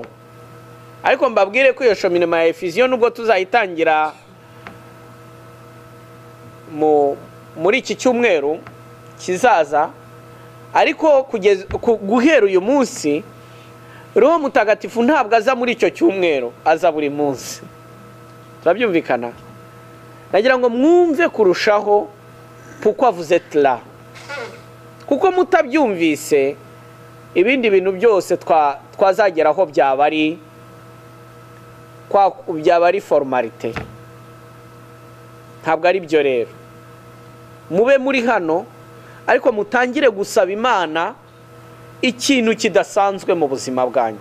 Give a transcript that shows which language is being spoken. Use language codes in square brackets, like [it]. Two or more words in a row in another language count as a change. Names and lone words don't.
[rw] Ariko mbabwire ko iyo cheminema ya Efesion nubwo tuzayitangira muri iki cyumweru kizaza, ariko guhera uyu munsi Roho Mutagatifu ntabwo aza muri icyo cyumweru, aza buri munsi. Turabyumvikana? Nagira ngo mwumve kurushaho [fr] pourquoi vous êtes là. [rw] Kuko mutabyumvise ibindi bintu byose twazageraho byaba ari formalite. Ntabwo ari byo rero. Mube muri hano ariko mutangire gusaba Imana ikintu kidasanzwe mu buzima bwanyu.